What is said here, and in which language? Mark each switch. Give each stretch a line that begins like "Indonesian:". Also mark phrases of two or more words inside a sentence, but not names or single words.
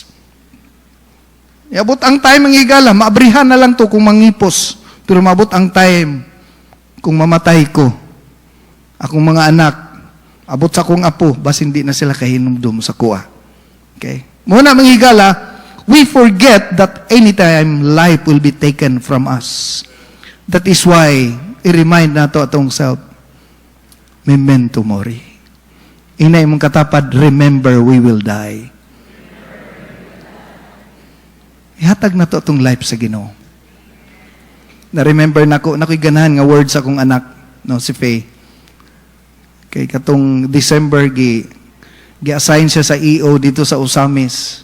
Cebuano: Iabot ang time ang igala, maabrihan na lang to kung mangipos, pero maabot ang time kung mamatay ko. Akong mga anak, abot sa kong apo, bas hindi na sila kahinumdum sa kuha. Okay? Muna mga igala,
English: we forget that anytime life will be taken from us. That is why,
Cebuano: i-remind nato atong self,
Latin: memento mori.
Cebuano: Inay mong katapad,
English: remember we will die.
Cebuano: Ihatag na to atong life sa Ginoo. Na-remember nako ganahan nga words sa akong anak, no, si Faye. Kay katong December, gi-assign siya sa EO dito sa Usamis.